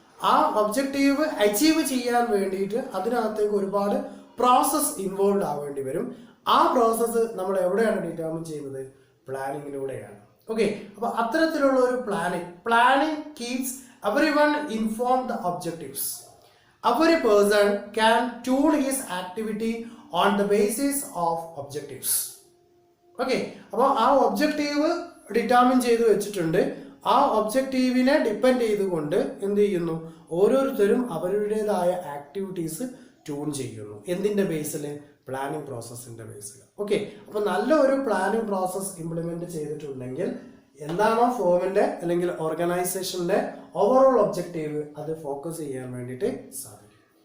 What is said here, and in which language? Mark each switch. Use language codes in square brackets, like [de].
[ml] ആ objective achieve ചെയ്യാൻ വേണ്ടിയിട്ട് അതിനകത്തേക്ക് ഒരുപാട് പ്രോസസ്സ് ഇൻവോൾവ് ആവേണ്ടി വരും. ആ പ്രോസസ്സ് നമ്മൾ എവിടെയാണ് ഡിറ്റർമിൻ ചെയ്യുന്നത്? പ്ലാനിങ്ങിലൂടെയാണ്. [en] okay, [ml] അപ്പോൾ അത്തരത്തിലുള്ള ഒരു [en] Planning keeps everyone informed the objectives. Every person can tune his activity on the basis of objectives. [ml] Okay, അപ്പോൾ ആ ഒബ്ജക്റ്റീവ് ഡിറ്റർമിൻ ചെയ്ത് വെച്ചിട്ടുണ്ട്. ആ ഒബ്ജക്റ്റീവിനെ ഡിപ്പെൻഡ് ചെയ്തുകൊണ്ട് എന്ത് ചെയ്യുന്നു? ഓരോരുത്തരും അവരുടേതായ ആക്ടിവിറ്റീസ് ട്യൂൺ ചെയ്യുന്നു. എന്തിൻ്റെ ബേസിൽ? പ്ലാനിങ് പ്രോസസ്സിൻ്റെ ബേസിൽ. ഓക്കെ, അപ്പോൾ നല്ലൊരു പ്ലാനിങ് പ്രോസസ്സ് ഇംപ്ലിമെൻറ്റ് ചെയ്തിട്ടുണ്ടെങ്കിൽ എന്താണോ ഫോമിൻ്റെ അല്ലെങ്കിൽ ഓർഗനൈസേഷൻ്റെ ഓവറോൾ ഒബ്ജക്റ്റീവ് അത് ഫോക്കസ് ചെയ്യാൻ വേണ്ടിയിട്ട് സാധിക്കും.